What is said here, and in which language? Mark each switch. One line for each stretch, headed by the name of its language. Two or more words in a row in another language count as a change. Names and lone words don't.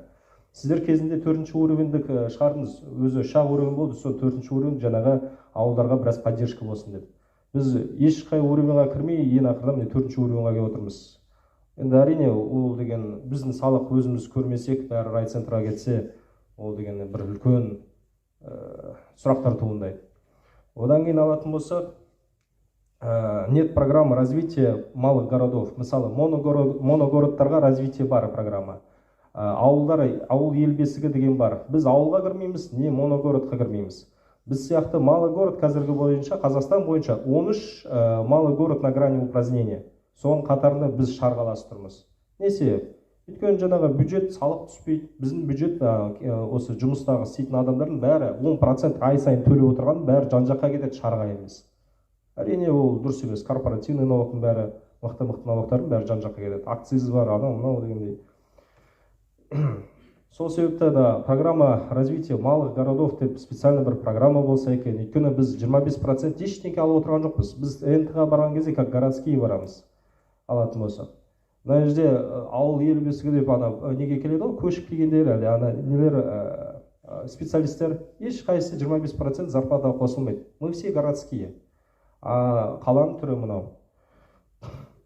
Kazakh: Сіздер кезінде 4-ші уровендік шығардыңыз, өзі шақ уровень болды, сол 4-ші уровень жаңағы ауылдарға біраз поддержка болсын деп. Біз ешқай уровеньға кірмей, ең ақырда міне 4-ші уровеньға келіп отырмыз. Енді әрине ол деген біздің салық өзіміз көрмесек, бәрі райцентрға кетсе, ол деген бір үлкен сұрақтар туындайды. Одан кейін алатын болсақ,
Russian: нет программы развития малых городов.
Kazakh: Мысалы, моногородтарға развитие бар программа. Ауыл ел бесігі деген бар. Біз ауылға кірмейміз, не моногородқа кірмейміз. Біз сияқты
Russian: малый город
Kazakh: қазіргі бойынша, Қазақстан бойынша 13
Russian: малый город на грани упразднения.
Kazakh: Соның қатарында біз Шар қаласы тұрмыз. Не себеп? Өйткені жаңағы бюджет салық түспейді. Біздің бюджет осы жұмыстағы істейтін адамдардың бәрі 10% ай сайын төлеп отырған, бәрі жан-жаққа кетеді, Шарға емес. Әрине ол дұрыс емес. Корпоративный налогтың бәрі, мықты-мықты налогтардың бәрі жан-жаққа кетеді. Акциз бар, анау дегендей. Сол себепті да
Russian: программа развития малых городов
Kazakh: деп специально бір программа болса екен. Өйткені біз 25% ештеңе алып отырған жоқпыз. Біз НТ-ға барған кезде
Russian: как городские
Kazakh: барамыз. Алатын болсақ. Мына жерде ауыл ел бесігі деп неге келеді ғой, көшіп келгендер, нелер специалисттер ешқайсысы 25% зарплата қосылмайды.
Russian: Мы все городские.
Kazakh: А қаланың түрі мынау.